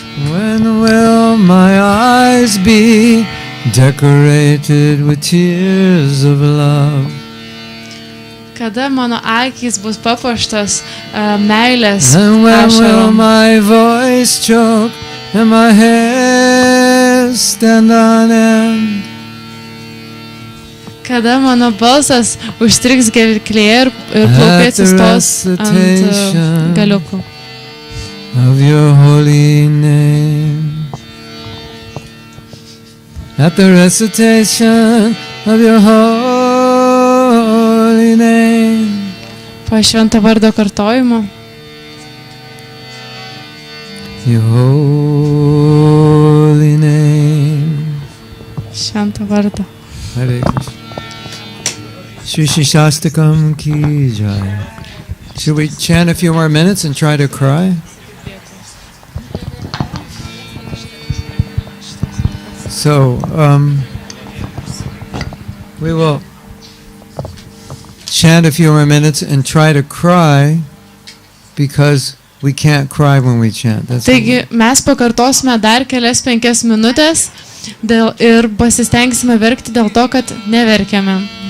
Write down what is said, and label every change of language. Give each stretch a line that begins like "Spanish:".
English: When will my eyes be decorated with tears of love?
Lithuanian: Kada mano akys bus papuoštos meilės
English: And when will
Lithuanian: ašarom?
English: my voice choke and my hair stand on end?
Lithuanian: Kada mano balsas užstriks gerklėje ir plaukai atsistos ant galiukų.
English: Of your holy name. At the recitation of your holy name.
Lithuanian: Po švento vardo kartojimo.
English: Your holy name.
Lithuanian: Švento vardo.
Sanskrit: Hare Krishna. Shri Shastakam ki jai.
English: Should we chant a few more minutes and try to cry? So, we will chant a few more minutes and try to cry because we can't cry when we chant.
Lithuanian: Taigi, mes pakartosime dar kelias 5 minutės ir pasistengsime verkti dėl to, kad neverkiame.